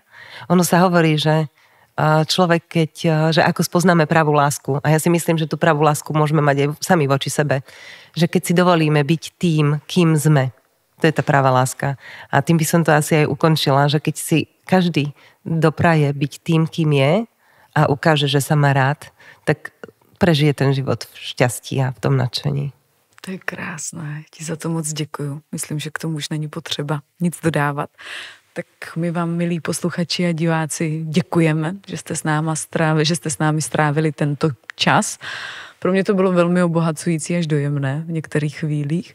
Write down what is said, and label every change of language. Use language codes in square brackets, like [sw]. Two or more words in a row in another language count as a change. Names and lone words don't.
[sk] Ono sa hovorí, že človek, že ako spoznáme pravú lásku, a ja si myslím, že tú pravú lásku môžeme mať aj sami voči sebe, že keď si dovolíme byť tým, kým sme, to je tá pravá láska. A tým by som to asi aj ukončila, že keď si každý dopraje byť tým, kým je a ukáže, že sa má rád, tak prežije ten život v šťastí a v tom nadšení. [cs] To je krásné. Ti za to moc děkuju. Myslím, že k tomu už není potřeba nic dodávat. Tak my vám, milí posluchači a diváci, děkujeme, že jste s námi strávili tento čas. Pro mě to bylo velmi obohacující až dojemné v některých chvílích.